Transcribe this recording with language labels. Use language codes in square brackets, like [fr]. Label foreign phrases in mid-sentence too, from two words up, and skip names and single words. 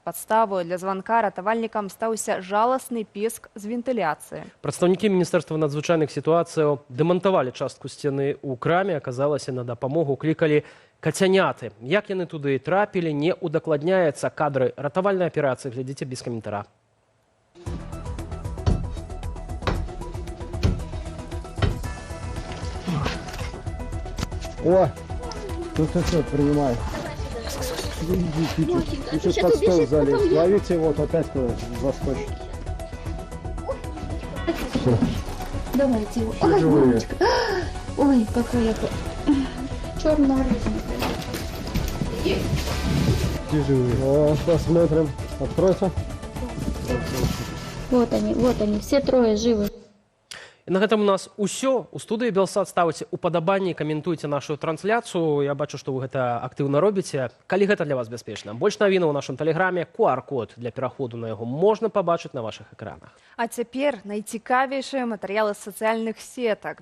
[be] Падставою для званка ратавальнікам стаўся жаласны піск з вентыляцыі. Прадстаўнікі Міністэрства надзвычайных сітуацыяў дэмантавалі частку сцены ў краме. Аказалася, на дапамогу клікалі кацяняты. Як яны туды трапілі, не удакладняецца. Кадры ратавальнай аперацыі глядзіце без каментара. [ru] О, тут все, принимай. Чуть под стол залез. Ловите, вот опять заскочит. Давайте его. Все живые. Ой, какая черная Все живые. О, посмотрим. Откройся. вот они, все трое живы. [be] І на гэтым у нас усё. У студыі Белсат ставіце упадабанні, каментуйце нашу трансляцыю. Я бачу, што вы гэта актыўна робіце. Калі гэта для вас бяспечна. Больш навінаў у нашым тэлеграме. QR-код для пераходу на яго можна пабачыць на вашых экранах. А цяпер найцікавейшыя матэрыялы з сацыяльных сетак.